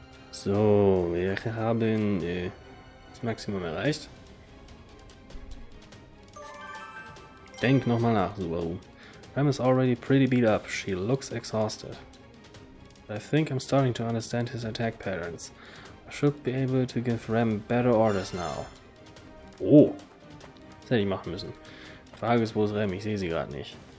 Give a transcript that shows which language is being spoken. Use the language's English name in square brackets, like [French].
[German] So, wir haben das Maximum erreicht. Denk nochmal nach, Subaru. [English] Rem is already pretty beat up. She looks exhausted. I think I'm starting to understand his attack patterns. I should be able to give Rem better orders now. [German] Oh, das hätte ich machen müssen. Die Frage ist, wo ist Rem? Ich sehe sie gerade nicht.